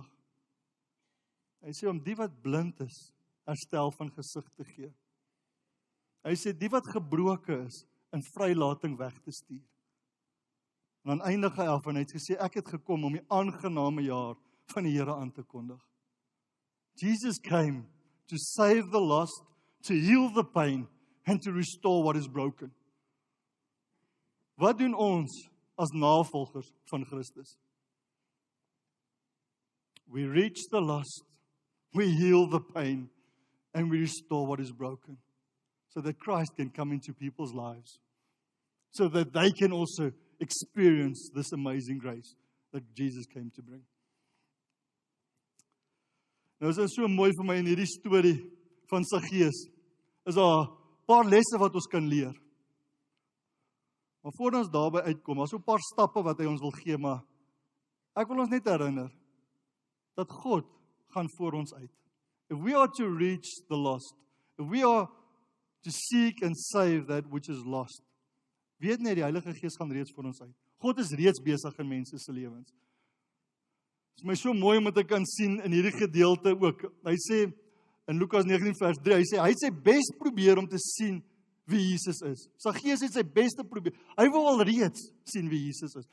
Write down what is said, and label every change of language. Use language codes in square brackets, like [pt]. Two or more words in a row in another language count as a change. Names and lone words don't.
[af] Hy sê om die wat blind is, herstel van gesig te gee. Hy sê die wat gebroke is, in vrylating weg te stuur. En dan eindig hy af en hy het gesê, ek het gekom om die aangename jaar van die Here aan te kondig. [en] Jesus came to save the lost, to heal the pain, and to restore what is broken. [af] Wat doen ons as navolgers van Christus? [en] We reach the lost, we heal the pain, and we restore what is broken, so that Christ can come into people's lives, so that they can also experience this amazing grace that Jesus came to bring. [af] Nou is dit so mooi vir my in hierdie storie van Saggeus, is daar 'n paar lesse wat ons kan leer. Maar voordat ons daarby uitkom, daar's so 'n paar stappe wat hy ons wil gee, maar ek wil ons net herinner dat God gaan voor ons uit. [en] If we are to reach the lost, if we are to seek and save that which is lost, [af] weet net die Heilige Gees gaan reeds voor ons uit. God is reeds besig in mense se lewens. Dit is my so mooi om dit te kan sien in hierdie gedeelte ook. Hy sê in Lukas 19 vers 3, hy het sy bes probeer om te sien wie Jesus is. Saggeus het sy beste probeer. Hy wou al reeds sien wie Jesus is.